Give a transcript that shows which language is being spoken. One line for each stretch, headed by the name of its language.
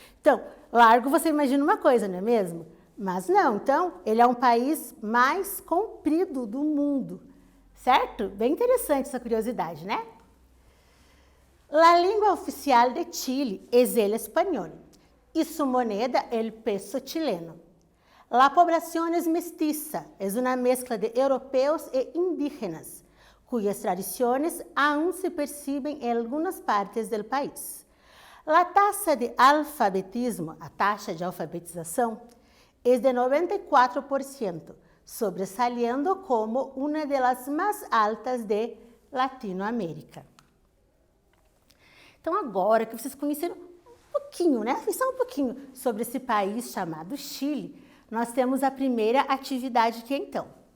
Portuguese: Então, largo você imagina uma coisa, não é mesmo? Mas não, então, ele é um país mais comprido do mundo, certo? Bem interessante essa curiosidade, né?
Spanish: La lengua oficial de Chile es el español y su moneda el peso chileno. La población es mestiza, es una mezcla de europeos e indígenas, cuyas tradiciones aún se perciben en algunas partes del país. La tasa de alfabetismo,
Portuguese: a taxa de alfabetização,
Spanish: es de 94%, sobresaliendo como una de las más altas de Latinoamérica.
Portuguese: Então, agora que vocês conheceram um pouquinho, só um pouquinho sobre esse país chamado Chile, nós temos a primeira atividade aqui, então.